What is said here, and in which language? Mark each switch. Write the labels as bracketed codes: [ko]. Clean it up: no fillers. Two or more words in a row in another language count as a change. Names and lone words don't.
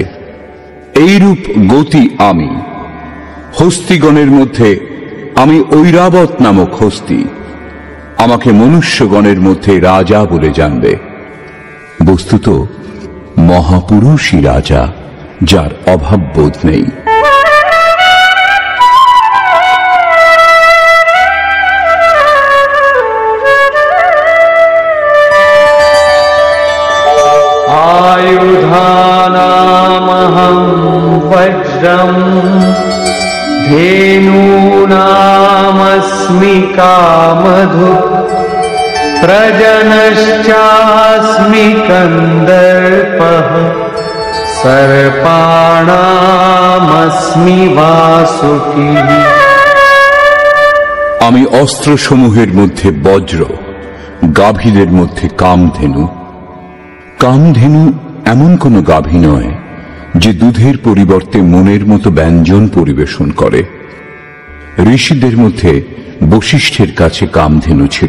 [bn] এইরূপ গতি আমি। হস্তিগণের মধ্যে আমি ঐরাবত নামক হস্তি। আমাকে মনুষ্যগণের মধ্যে রাজা বলে জানবে। বস্তুত মহাপুরুষই রাজা, যার অভাব বোধ নেই। [sa] आयुधानामहं वज्रम् धेनूनामस्मि कामधु प्रजनश्चास्मि कन्दर्पः सर्पाणामस्मि वासुकी। [bn] আমি অস্ত্রসমূহের মধ্যে বজ্র, গাভীদের মধ্যে কামধেনু। কামধেনু এমন কোন গাভী নয় যে দুধের পরিবর্তে মনের মতো ব্যঞ্জন পরিবেশন করে। ঋষিদের মধ্যে বশিষ্ঠের কাছে কামধেনু ছিল।